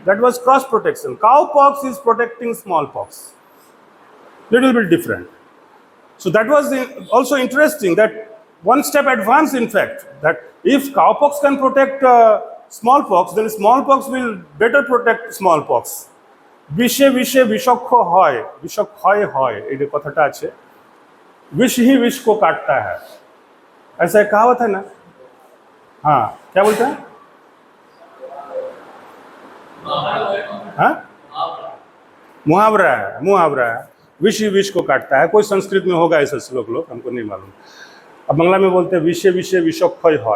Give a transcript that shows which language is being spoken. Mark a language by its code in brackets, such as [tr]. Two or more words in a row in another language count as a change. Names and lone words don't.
[en] That was cross protection. Cowpox is protecting smallpox. Little bit different. So that was also interesting, that one step advance, in fact, that if cowpox can protect smallpox, then smallpox will better protect smallpox. [bn] বিষে বিষে বিষক্ষয় হয়, বিষক্ষয় হয়, এই কথাটা আছে, [hi] विष ही विष को काटता है, ऐसा एक कहावत है ना? हाँ, क्या बोलते हैं? हाँ? मुहावरा है, विष ही विष को काटता है. कोई संस्कृत में होगा ऐसा श्लोक, लोग हमको नहीं मालूम. अब बंगला में बोलते हैं [bn] বিষে বিষে বিষক্ষয় [hi] है.